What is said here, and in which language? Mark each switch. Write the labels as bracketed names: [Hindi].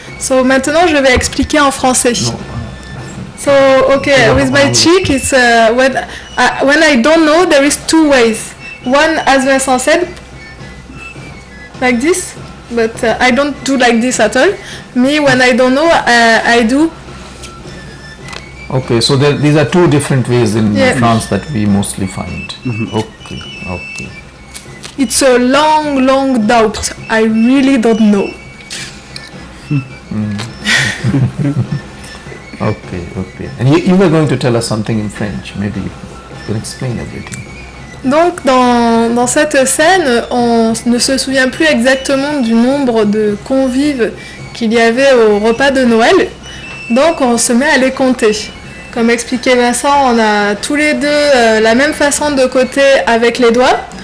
[French] So maintenant je vais expliquer en français. [English] No. So okay, with my cheek, it's when I don't know, there is two ways. One, as Vincent said, like this, but I don't do like this at all. Me, when I don't know, I do Okay, so these are two different ways in Yeah. France that we mostly find. Okay, okay. It's a long, long doubt. I really don't know. Okay, okay. And you were going to tell us something in French. Maybe you can explain everything. [French] Donc dans cette scène, on ne se souvient plus exactement du nombre de convives qu'il y avait au repas de Noël. Donc on se met à les compter. Comme expliquait Vincent, on a tous les deux la même façon de compter avec les doigts.